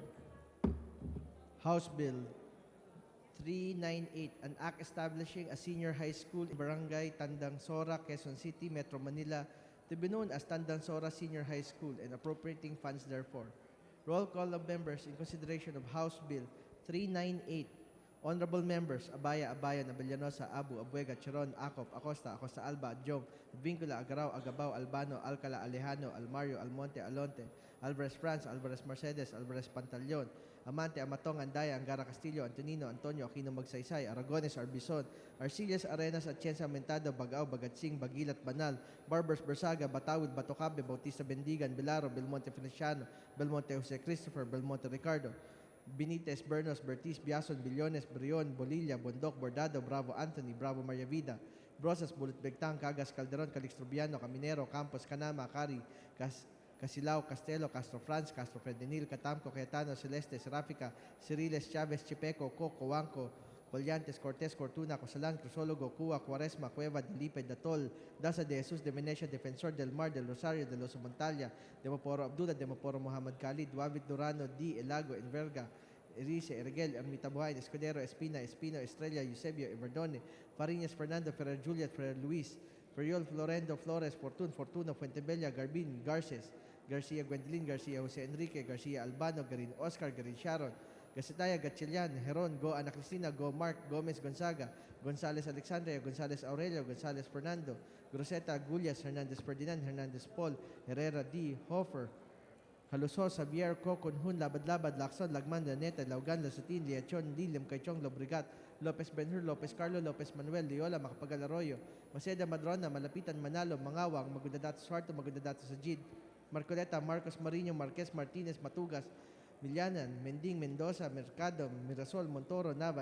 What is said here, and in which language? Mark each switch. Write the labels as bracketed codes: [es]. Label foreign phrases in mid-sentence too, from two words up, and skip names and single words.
[en] House Bill 398, an act establishing a senior high school in Barangay Tandang Sora, Quezon City, Metro Manila, to be known as Tandang Sora Senior High School and appropriating funds therefore. Roll call of members in consideration of House Bill 398. Honorable members, Abaya, Nabellanosa, Abu, Abuega, Chiron, Acop, Acosta, Acosta Alba, Adjong, Vincula, Agarao, Agabao, Albano, Alcala, Alejano, Almario, Almonte, Alonte, Alvarez France, Alvarez Mercedes, Alvarez Pantaleon, Amante, Amatong, Andaya, Angara Castillo, Antonino, Antonio, Aquino Magsaysay, Aragones, Arbison, Arcillas, Arenas, Atienza, Mentado, Bagao, Bagatsing, Bagilat, Banal, Barbers, Bersaga, Batawid, Batocabe, Bautista Bendigan, Bilaro, Belmonte Feliciano, Belmonte Jose Christopher, Belmonte Ricardo, Benitez, Bernos, Bertiz, Biason, Billones, Brion, Bolilla, Bondok, Bordado, Bravo Anthony, Bravo Maria Vida, Brosas, Bulut Begtang, Cagas, Calderon, Calixtrobiano, Caminero, Campos, Canama, Cari, Casilao, Castelo, Castro Franz, Castro Fredinil, Catamco, Cayetano, Celeste, Serafica, Ciriles, Chavez, Chipeco, Coco, Huanco, Collantes, Cortés, Cortuna, Cosalan, Crisólogo, Cuba, Cuaresma, Cueva, Dilipe, Datol, Daza de Jesus, de Venecia, Defensor del Mar, del Rosario, de los Montalia, de Maporo Abdullah, de Maporo Muhammad Khalid, Duavit Durano, D. Elago, Enverga, Erice, Ergel, Ermita Buhain, Escudero, Espina, Espino, Estrella, Eusebio, Everdone, Fariñas, Fernando, Ferrer Juliet, Ferrer Luis, Ferriol, Florendo, Flores, Fortun, Fortuna, Fuentebella, Garbin, Garces, Garcia Gwendolyn, Garcia Jose Enrique, Garcia Albano, Garin Oscar, Garin Sharon, Gasitaya, Gatchelian, Heron, Go Ana Cristina, Go Mark, Gomez Gonzaga, Gonzales Alexandria, Gonzales Aurelio, Gonzales Fernando, Groseta, Gullias, Hernandez Ferdinand, Hernandez Paul, Herrera D. Hofer, Haluso, Xavier, Co, Kunhun, Labad-Labad, Lacson, Lagman, Laneta, Laugan, Lasatin, Liachon, Lilim, Kaichong, Lobrigat, Lopez Benhur, Lopez Carlo, Lopez Manuel, Leola, Macapagal Arroyo, Maceda, Madrona, Malapitan, Manalo, Mangawang, Magudadato Suarto, Magudadato Sajid, Marcoleta, Marcos Marino, Marquez Martinez, Matugas, Villanan, Mending, Mendoza, Mercado, Mirasol, Montoro, Nava,